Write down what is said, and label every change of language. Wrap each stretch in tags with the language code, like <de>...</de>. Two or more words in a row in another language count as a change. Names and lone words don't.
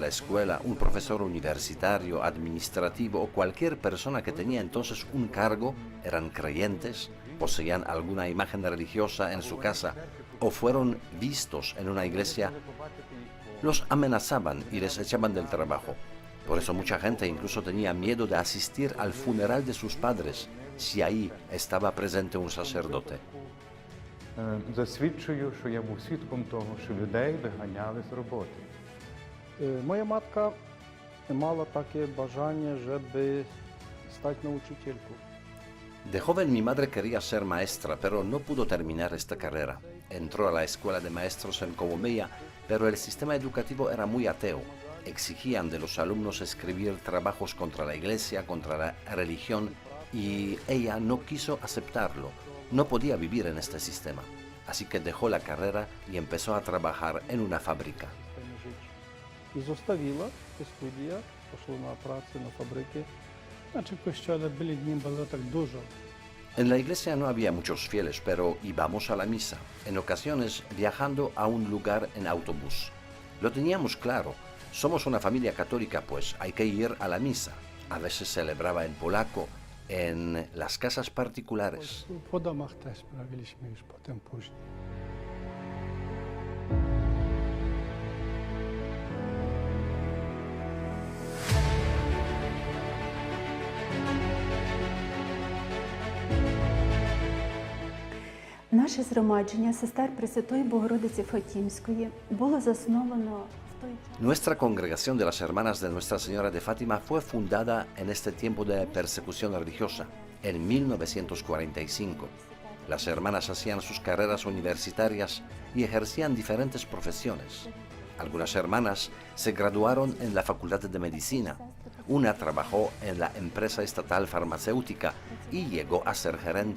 <es>la escuela, un profesor universitario, administrativo o cualquier persona que tenía entonces un cargo eran creyentes, poseían alguna imagen religiosa en su casa o fueron vistos en una iglesia, los amenazaban y les echaban del trabajo. Por eso mucha gente incluso tenía miedo de asistir al funeral de sus padres si ahí estaba presente un sacerdote.</es> <uk>Засвідчую, що я був свідком того, що людей виганяли з роботи. Моя матка мала таке бажання, щоб стати на учительку.</uk> <es>De joven mi madre quería ser maestra, pero no pudo terminar esta carrera. Entró a la escuela de maestros en Cogomeya, pero el sistema educativo era muy ateo. Exigían de los alumnos escribir trabajos contra la iglesia, contra la religión, y ella no quiso aceptarlo. No podía vivir en este sistema. Así que dejó la carrera y empezó a trabajar en una fábrica.</es> <uk>І зоставила студія, пішла на працю на фабрики.</uk> <pl>Znaczy w kościele byli dni, było tak dużo.</pl> <es>En la iglesia no había muchos fieles, pero íbamos a la misa, en ocasiones viajando a un lugar en autobús. Lo teníamos claro, somos una familia católica, pues hay que ir a la misa. A veces celebraba en polaco, en las casas particulares.</es> <pl>Po domach też sprawiliśmy już potem później.</pl> <uk>Наше згромадження сестер Пресвятої Богородиці Фатімської було засновано в той час.</uk> <es>Nuestra congregación de las hermanas de Nuestra Señora de Fátima fue fundada en este tiempo de persecución religiosa, en 1945. Las hermanas hacían sus carreras universitarias y ejercían diferentes profesiones. Algunas hermanas se graduaron en la Facultad de Medicina, una trabajó en la empresa estatal farmacéutica y llegó a ser gerente.</es>